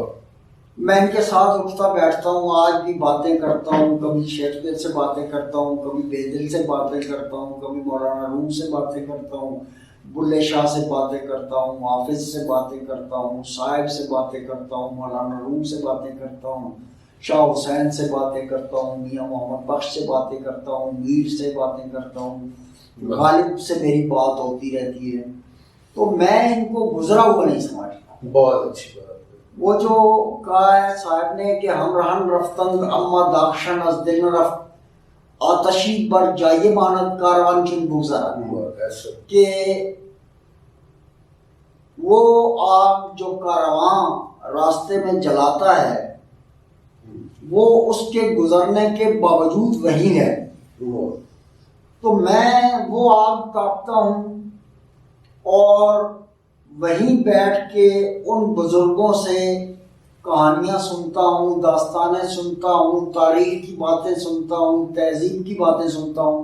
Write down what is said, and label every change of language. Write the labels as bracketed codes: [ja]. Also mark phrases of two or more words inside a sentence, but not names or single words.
[ur] میں ان کے ساتھ اٹھتا بیٹھتا ہوں، آج بھی باتیں کرتا ہوں، کبھی شیکسپیئر سے باتیں کرتا ہوں، کبھی بیدل سے باتیں کرتا ہوں، کبھی مولانا روم سے باتیں کرتا ہوں، بلے شاہ سے باتیں کرتا ہوں، حافظ سے باتیں کرتا ہوں، صاحب سے باتیں کرتا ہوں، مولانا روم سے باتیں کرتا ہوں، شاہ حسین سے باتیں کرتا ہوں، میاں محمد بخش سے باتیں کرتا ہوں، میر سے باتیں کرتا ہوں، غالب سے میری بات ہوتی رہتی ہے. تو میں ان کو گزرا ہوا نہیں سمجھتا. بہت اچھی بات. وہ جو کہا ہے صاحب نے کہ [fa] ہم رہن رفتند اما داخشن از دل رفت آتشی بر جائے ماند کاروان چن بگذرا، [ur] کہ وہ آگ جو کارواں راستے میں جلاتا ہے وہ اس کے گزرنے کے باوجود وہی ہے. تو میں وہ آگ تاپتا ہوں اور وہیں بیٹھ کے ان بزرگوں سے کہانیاں سنتا ہوں، داستانیں سنتا ہوں، تاریخ کی باتیں سنتا ہوں، تہذیب کی باتیں سنتا ہوں.